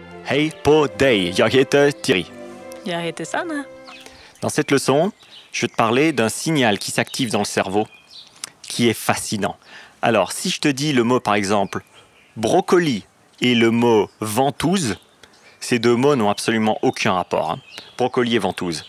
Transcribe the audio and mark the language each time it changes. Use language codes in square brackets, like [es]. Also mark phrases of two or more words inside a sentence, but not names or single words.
[sv] Hej på dig, jag heter Thierry. Jag heter Sanna. [fr] Dans cette leçon, je vais te parler d'un signal qui s'active dans le cerveau, qui est fascinant. Alors, si je te dis le mot par exemple brocoli et le mot ventouse, ces deux mots n'ont absolument aucun rapport. Brocoli et ventouse.